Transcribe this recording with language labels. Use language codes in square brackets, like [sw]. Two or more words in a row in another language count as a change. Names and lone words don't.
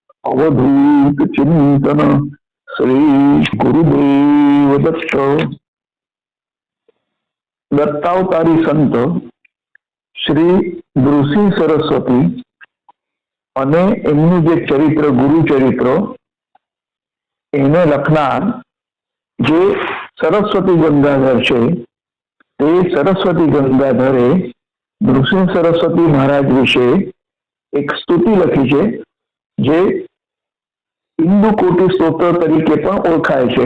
[gu] अवधूत चिंतन श्री गुरुदेव दत्त। दत्तावतारी संत श्री नृसिंह सरस्वती અને એમનું જે ચરિત્ર ગુરુ ચરિત્ર એને લખનાર જે સરસ્વતી ગંગાધર છે તે સરસ્વતી ગંગાધરે નૃસિંહ સરસ્વતી મહારાજ વિશે એક સ્તુતિ લખી છે જે ઇન્દુકોટી સ્તોત્ર તરીકે પણ ઓળખાય છે।